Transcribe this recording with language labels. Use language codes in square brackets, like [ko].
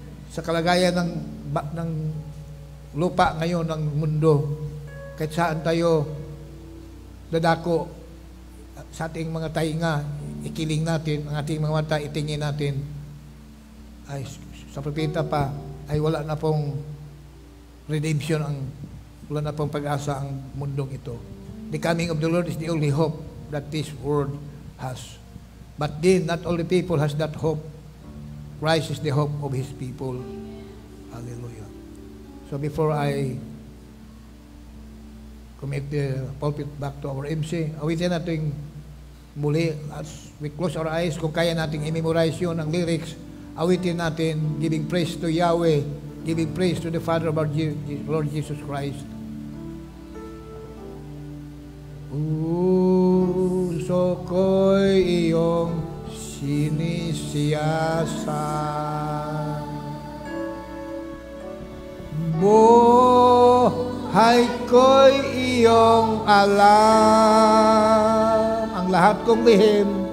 [tl] Sa kalagayan ng lupa ngayon, ng mundo, kahit saan tayo dadako, sa ating mga tainga, ikiling natin, ang ating mga mata, itingin natin, ay sa propeta pa, ay wala na pong redemption, wala na pong pag-asa ang mundong ito. [en] The coming of the Lord is the only hope that this world has. But then, not all the people has that hope. Christ is the hope of His people. Hallelujah. So before I commit the pulpit back to our MC, [tl] awitin natin muli, [en] as we close our eyes, [tl] kung kaya natin i-memorize yun, ang lyrics, awitin natin, [en] giving praise to Yahweh, giving praise to the Father of our Lord Jesus Christ. [tl] Puso ko'y iyong sinisiyasan, buhay ko'y iyong alam, ang lahat kong lihim,